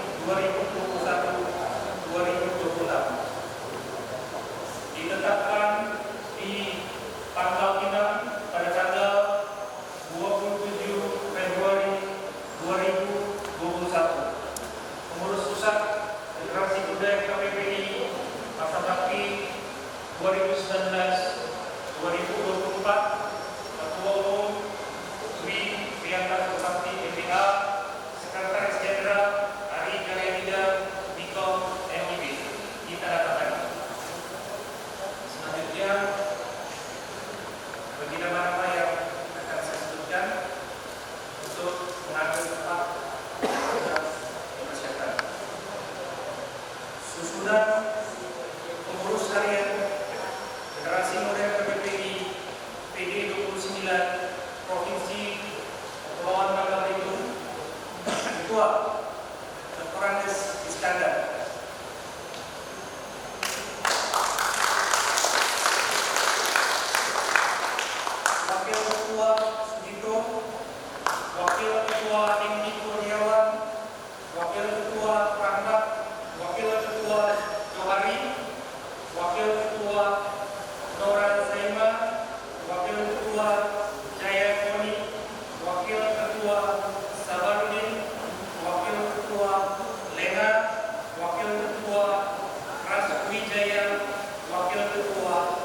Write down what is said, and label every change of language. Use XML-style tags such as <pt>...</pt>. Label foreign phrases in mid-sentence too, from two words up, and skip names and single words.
<id>2021-2026 ditetapkan di tanggal 6 pada tanggal 27 Februari 2021. Pengurus pusat generasi muda FKPI masa bakti 2019-2024, Ketua Umum Dwi Priyanka Bakti MPA, Sekretaris Jenderal Ari Garianida Niko MIB ditandatangani. Selanjutnya bagi nama-nama yang akan saya sebutkan untuk mengambil tempat dalam persiapan. Susunan pengurus harian generasi muda FKPI PD 29 Provinsi Kepulauan Bangka Belitung. Ketua Dr. Iskandar. Wakil Ketua Sugito, Wakil Ketua Indi Kurniawan, Wakil Ketua Rahmat, Wakil Ketua Johari, Wakil Ketua Nora Zaima, Wakil Ketua Jaya Koni, Wakil Ketua Sabarudin, Wakil Ketua Lena, Wakil Ketua Raswijaya, Wakil Ketua</id>